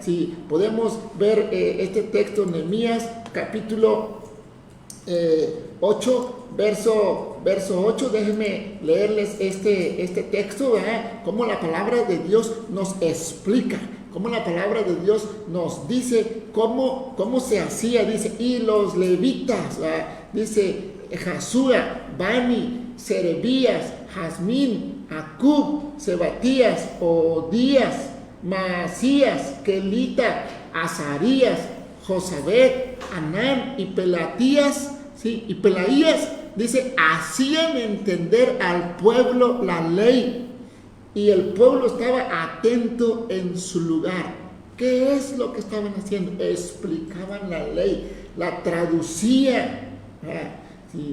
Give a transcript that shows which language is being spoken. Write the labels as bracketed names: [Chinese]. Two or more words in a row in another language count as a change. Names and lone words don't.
[Spanish] Sí, podemos ver este texto en Nehemías capítulo 8, verso 8. Déjenme leerles este texto, ¿verdad?, cómo la palabra de Dios nos explica, cómo la palabra de Dios nos dice cómo se hacía. Dice, y los levitas, ¿verdad?, dice, Jasúa, Bani, Serebías, Jazmín, Acub, Sebatías, Odías, Maasías, Kelita, Azarías, Josabet, Anán y Pelatías, ¿sí? Y Pelaías, dice, hacían entender al pueblo la ley, y el pueblo estaba atento en su lugar. ¿Qué es lo que estaban haciendo? Explicaban la ley, la traducían, ¿sí?